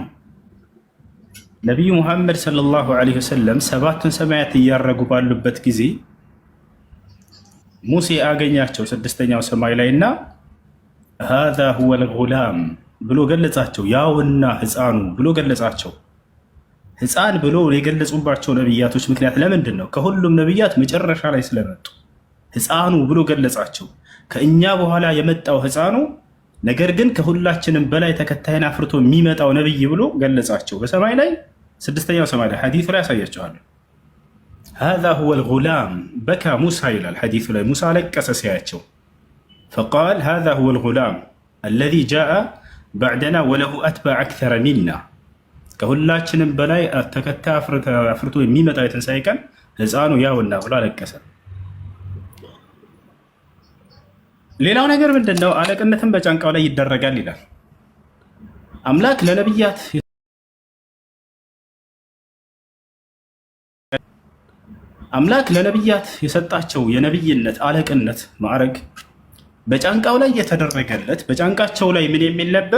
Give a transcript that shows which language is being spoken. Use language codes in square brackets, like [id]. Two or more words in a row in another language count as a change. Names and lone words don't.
[am] ነቢዩ ሙሐመድ [ar] صلى الله عليه وسلم [am] ሰባቱን ሰማያት እያረጉ ባሉበት ጊዜ ሙሴ አገኛቸው ስድስተኛው ሰማይ ላይ እና [ar] هذا هو الغلام [am] ብሎ ገለጻቸው። ያውና ሕፃኑ ብሎ ገለጻቸው። ሕፃን ብሎ የገለጹባቸው ነቢያቶች ምክንያት ለምንድን ነው? ከሁሉም ነቢያት መጨረሻ ላይ ስለመጡ ሕፃኑ ብሎ ገለጻቸው። ከእኛ በኋላ የመጣው ሕፃኑ ነገር ግን ከሁላችንም በላይ ተከታይን አፍርቶ የሚመጣው ነብይ ብሎ ገለጻቸው። በሰማይ ላይ ስድስተኛው ሰማይ ላይ ሐዲሱ ላይ ያሳያቸዋለሁ። [ar] هذا هو الغلام بكى موسى [am] ይላል ሐዲሱ ላይ። ሙሳ ለቀሰ ሲያያቸው [ar] فقال هذا هو الغلام الذي جاء بعدنا وله أتباع أكثر منا [am] ከሁላችንም በላይ ተከታይ አፍርቶ የሚመጣው የትንሣኤ ቀን ሕፃኑ ያውና ብሎ አለቀሰ። ሌላው ነገር ምንድነው? አለቅነትን በጫንቃው ላይ ይደረጋል ይላል አምላክ ለነቢያት የሰጣቸው የነቢይነት አለቅነት ማዕረግ በጫንቃው ላይ የተደረገለት። በጫንቃቸው ላይ ምን የሚል ነበር?